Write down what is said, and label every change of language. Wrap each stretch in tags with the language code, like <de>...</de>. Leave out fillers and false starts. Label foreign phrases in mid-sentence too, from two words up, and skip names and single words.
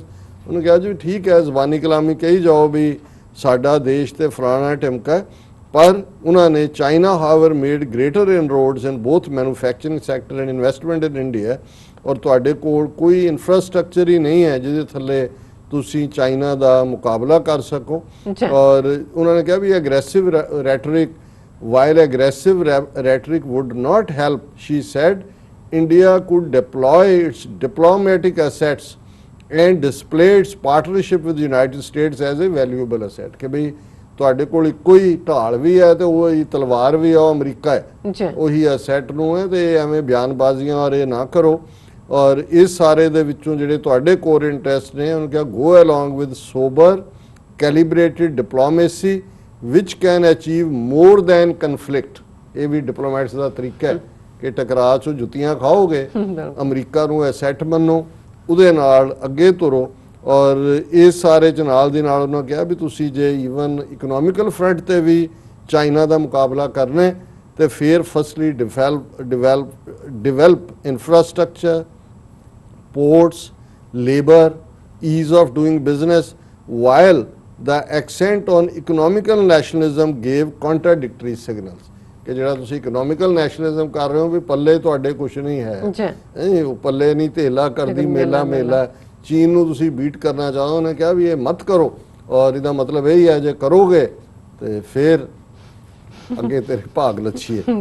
<pa>ਉਹਨੇ ਕਿਹਾ ਜੀ ਠੀਕ ਹੈ, ਜ਼ਬਾਨੀ ਕਲਾਮੀ ਕਹੀ ਜਾਓ ਵੀ ਸਾਡਾ ਦੇਸ਼ ਤੇ ਫਲਾਣਾ ਢਿਮਕਾ, ਪਰ ਉਹਨਾਂ ਨੇ</pa> <en>China however made greater inroads in both manufacturing sector and investment in India.</en> <pa>ਔਰ ਤੁਹਾਡੇ ਕੋਲ ਕੋਈ ਇਨਫਰਾਸਟ੍ਰਕਚਰ ਹੀ ਨਹੀਂ ਹੈ ਜਿਹਦੇ ਥੱਲੇ ਤੁਸੀਂ ਚਾਈਨਾ ਦਾ ਮੁਕਾਬਲਾ ਕਰ ਸਕੋ। ਔਰ ਉਹਨਾਂ ਨੇ ਕਿਹਾ ਵੀ</pa> <en>aggressive rhetoric, while aggressive rhetoric would not help, she said, India could deploy its diplomatic assets and display its partnership with the United States as a valuable asset।</en> <pa>ਕਿ ਬਈ ਤੁਹਾਡੇ ਕੋਲ ਇੱਕੋ ਹੀ ਢਾਲ ਵੀ ਹੈ ਤੇ ਉਹ ਹੀ ਤਲਵਾਰ ਵੀ ਹੈ, ਉਹ ਅਮਰੀਕਾ ਹੈ, ਉਹੀ ਅਸੈਟ ਨੂੰ ਹੈ, ਤੇ ਐਵੇਂ ਬਿਆਨਬਾਜ਼ੀਆਂ ਔਰ ਇਹ ਨਾ ਕਰੋ। ਔਰ ਇਸ ਸਾਰੇ ਦੇ ਵਿੱਚੋਂ ਜਿਹੜੇ ਤੁਹਾਡੇ</pa> <en>core interest</en> <pa>ਨੇ, ਉਹਨੂੰ ਕਿਹਾ</pa> <en>go along with sober calibrated diplomacy which can achieve more than conflict।</en> <pa>ਇਹ ਵੀ ਡਿਪਲੋਮੈਟਸ ਦਾ ਤਰੀਕਾ ਹੈ ਕਿ ਟਕਰਾਅ 'ਚੋਂ ਜੁੱਤੀਆਂ ਖਾਓਗੇ, ਅਮਰੀਕਾ ਨੂੰ ਐਸੈਟ ਮੰਨੋ, ਉਹਦੇ ਨਾਲ ਅੱਗੇ ਤੁਰੋ। ਔਰ ਇਸ ਸਾਰੇ 'ਚ ਨਾਲ ਦੀ ਨਾਲ ਉਹਨਾਂ ਕਿਹਾ ਵੀ ਤੁਸੀਂ ਜੇ</pa> <en>even economical front</en> <pa>ਤੇ ਵੀ ਚਾਈਨਾ ਦਾ ਮੁਕਾਬਲਾ ਕਰਨਾ ਤੇ ਫਿਰ</pa> <en>firstly develop infrastructure, ports, labour, ease of doing business, while the accent on economical nationalism gave contradictory signals।</en> <pa>ਕਿ ਜਿਹੜਾ ਤੁਸੀਂ</pa> <en>economical nationalism</en> <pa>ਕਰ ਰਹੇ ਹੋ ਵੀ ਪੱਲੇ ਤੁਹਾਡੇ ਕੁਛ ਨਹੀਂ ਹੈ, ਉਹ ਪੱਲੇ ਨਹੀਂ ਧੇਲਾ ਕਰਦੀ ਮੇਲਾ ਮੇਲਾ, ਚੀਨ ਨੂੰ ਤੁਸੀਂ ਬੀਟ ਕਰਨਾ ਚਾਹੋ। ਉਹਨੇ ਕਿਹਾ ਵੀ ਇਹ ਮਤ ਕਰੋ, ਔਰ ਇਹਦਾ ਮਤਲਬ ਇਹ ਹੈ ਜੇ ਕਰੋਗੇ ਤੇ ਫਿਰ ਅੱਗੇ ਤੇਰੇ ਭਾਗ ਲੱਛੀ ਹੈ।</pa>